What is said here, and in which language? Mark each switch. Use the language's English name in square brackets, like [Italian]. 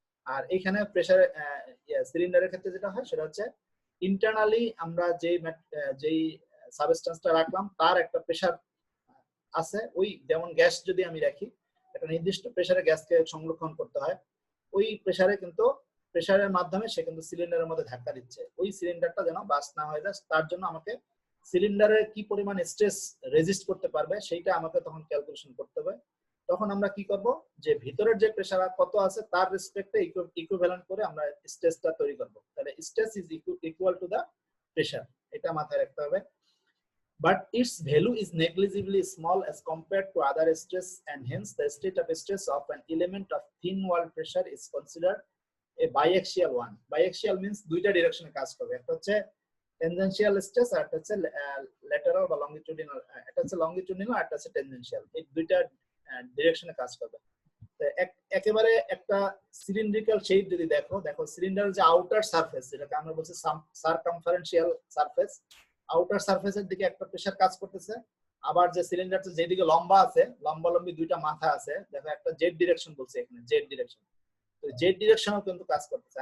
[Bangla] আর এখানে প্রেসার সিলিন্ডারের ক্ষেত্রে যেটা হয় সেটা হচ্ছে ইন্টারনালি আমরা যেই সাবস্টেন্সটা রাখলাম তার একটা প্রেসার আছে, ওই যেমন গ্যাস যদি আমি রাখি একটা নির্দিষ্ট প্রেসারে গ্যাসকে সংরক্ষণ করতে হয়, ওই প্রেসারে কিন্তু প্রেসারের মাধ্যমে সে কিন্তু সিলিন্ডারের মধ্যে ধাক্কা দিচ্ছে, ওই সিলিন্ডারটা যেন বাস্ট না হয়ে যায়, তার জন্য আমাকে সিলিন্ডারে কি পরিমাণ স্ট্রেস রেজিস্ট করতে পারবে সেইটা আমাকে তখন ক্যালকুলেশন করতে হবে। তখন আমরা কি করব যে ভিতরের যে প্রেসার কত আছে তার রেসপেক্টে ইকুইভ্যালেন্ট করে আমরা স্ট্রেসটা তৈরি করব, তাহলে [English] stress is equal to the pressure, [Bangla] এটা মাথায় রাখতে হবে। [English] But its value is negligibly small as compared to other stress, and hence the state of stress of an element of thin wall pressure is considered a biaxial one. Biaxial means [Bangla] দুইটা ডিরেকশনে কাজ করবে, একটা হচ্ছে tangential stress আর একটা হচ্ছে lateral বা longitudinal, একটা হচ্ছে লংগিটিউডিনাল আর একটা হচ্ছে টেনজেনশিয়াল, এই দুইটা ডিরেকশনে কাজ করবে। একেবারে একটা সিলিন্ড্রিক্যাল শেপ যদি দেখো সিলিন্ডারের যে আউটার সারফেস যেটাকে আমরা বলছি সারকামফারেন্সিয়াল সারফেস, আউটার সারফেসের দিকে একটা প্রেসার কাজ করতেছে, আবার যে সিলিন্ডারটা যেদিকে লম্বা আছে, লম্বি দুইটা মাথা আছে, দেখো একটা জেড ডিরেকশন বলছে এখানে, জেড ডিরেকশন, তো জেড ডিরেকশনও কিন্তু কাজ করতেছে।